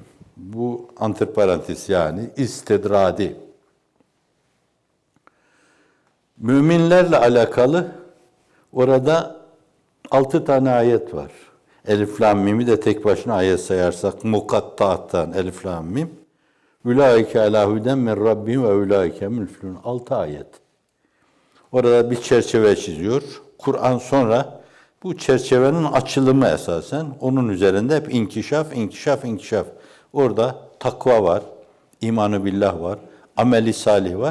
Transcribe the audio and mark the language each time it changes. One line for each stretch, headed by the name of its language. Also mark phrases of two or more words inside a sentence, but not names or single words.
Turkish: Bu antiparantez yani istidradi. Müminlerle alakalı orada 6 tane ayet var. Elif Lam Mim'i de tek başına ayet sayarsak mukattaattan Elif Lam Mim.
Arabic: أولئك على هدى من ربهم وأولئك مفلحون. 6 ayet.
Turkish: Orada bir çerçeve çiziyor. Kur'an sonra bu çerçevenin açılımı esasen. Onun üzerinde hep inkişaf, inkişaf, inkişaf. Orada takva var, imanı billah var, ameli salih var.